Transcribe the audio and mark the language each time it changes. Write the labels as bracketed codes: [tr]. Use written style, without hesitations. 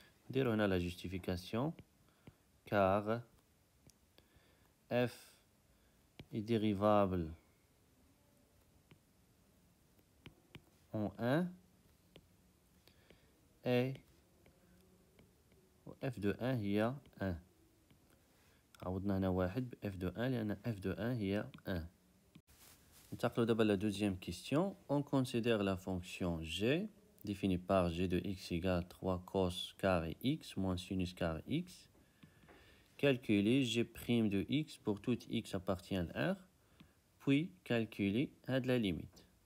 [ar] نديرو هنا [fr] la justification car f est dérivable en 1 et f de 1 هي 1. [ar] عوضنا هنا واحد ب f de 1 لأن f de 1 هي 1. ننتقلو دابا [fr] la deuxième question. On considère la fonction g définie par g de x égale 3 cos carré x moins sinus carré x. Calculer g' de x pour tout x appartient à R, puis calculer la limite.